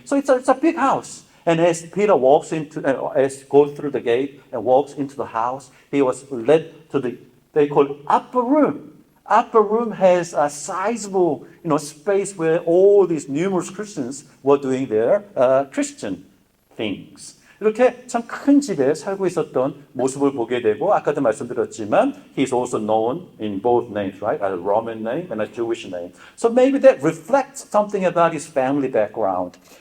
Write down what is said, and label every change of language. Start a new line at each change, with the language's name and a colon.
English: So it's a big house. And as Peter goes through the gate and walks into the house, he was led to they call it upper room. Upper room has a sizable, space where all these numerous Christians were doing their Christian things.
Korean: 이렇게 참 큰 집에 살고 있었던 모습을 보게 되고 아까도 말씀드렸지만
English: he's also known in both names, right? A Roman name and a Jewish name. So maybe that reflects something about his family background.